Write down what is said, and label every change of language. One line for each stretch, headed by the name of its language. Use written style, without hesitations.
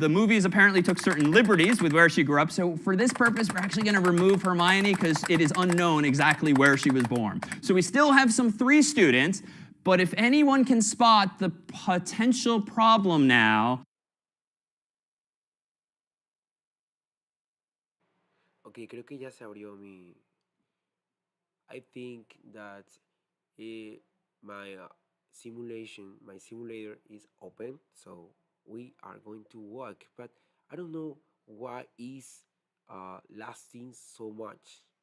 English: The movies apparently took certain liberties with where she grew up. So for this purpose, we're actually going to remove Hermione because it is unknown exactly where she was born. So we still have some 3 students, but if anyone can spot the potential problem now.
Spanish: Okay, creo que ya se abrió mi.
English: I think that my my simulator is open, so we are going to work. But I don't know why is lasting so much.